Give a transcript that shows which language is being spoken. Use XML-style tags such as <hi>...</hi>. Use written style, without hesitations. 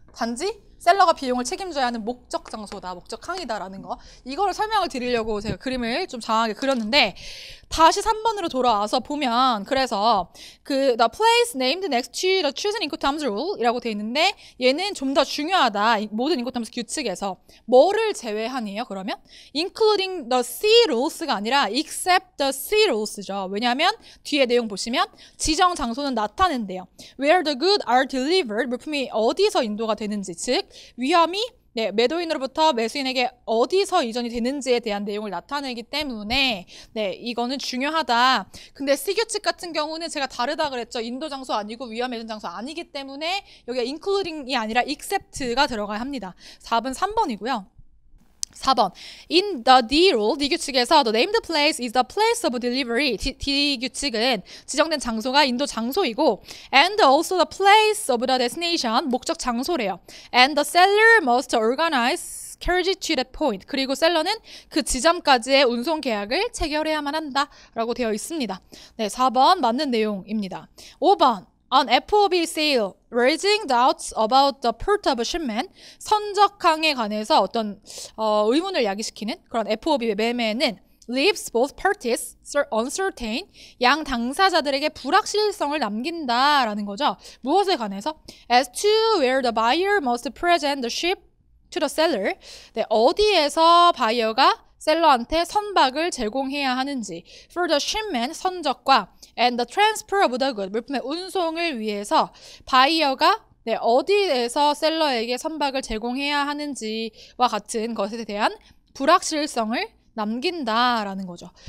<ko>단지 셀러가 비용을 책임져야 하는 목적 장소다, 목적항이다라는 거. 이거를 설명을 드리려고 제가 그림을 좀 장하게 그렸는데 다시 3번으로 돌아와서 보면 그래서</ko> <en>the place named next to the chosen incoterms rule</en> <ko>이라고 돼 있는데 얘는 좀 더 중요하다. 모든 incoterms 규칙에서 뭐를 제외하니에요? 그러면</ko> <en>including the C rules</en> <ko>가 아니라</ko> <en>except the C rules</en> <ko>죠. 왜냐하면 뒤에 내용 보시면 지정 장소는 나타낸대요.</ko> <en>Where the goods are delivered,</en> <ko>물품이 어디서 인도가 되는지, 즉 위험이 네, 매도인으로부터 매수인에게 어디서 이전이 되는지에 대한 내용을 나타내기 때문에 네, 이거는 중요하다. 근데 C규칙 같은 경우는 제가 다르다 그랬죠. 인도 장소 아니고 위험 예전 장소 아니기 때문에 여기가 including이 아니라 except가 들어가야 합니다. 4번 3번이고요. 4번.</ko> <en>In the D rule,</en> <ko>D 규칙에서</ko> <en>the named place is the place of delivery.</en> <ko>D 규칙은 지정된 장소가 인도 장소이고</ko> <en>and also the place of the destination,</en> <ko>목적 장소래요.</ko> <en>And the seller must organize carriage to that point.</en> <ko>그리고 셀러는 그 지점까지의 운송 계약을 체결해야만 한다라고 되어 있습니다. 네, 4번 맞는 내용입니다. 5번.</ko> <en>On FOB sale, raising doubts about the port of shipment,</en> <ko>선적항에 관해서 어떤 의문을 야기시키는 그런 FOB 매매는</ko> <en>leaves both parties uncertain,</en> <ko>양 당사자들에게 불확실성을 남긴다라는 거죠. 무엇에 관해서?</ko> <en>As to where the buyer must present the ship to the seller,</en> <ko>네, 어디에서 바이어가 셀러한테 선박을 제공해야 하는지,</ko> <en>for the shipment,</en> <ko>선적과</ko> <en>and the transfer of the good,</en> <ko>물품의 운송을 위해서 바이어가 네, 어디에서 셀러에게 선박을 제공해야 하는지와 같은 것에 대한 불확실성을 남긴다라는 거죠.</ko>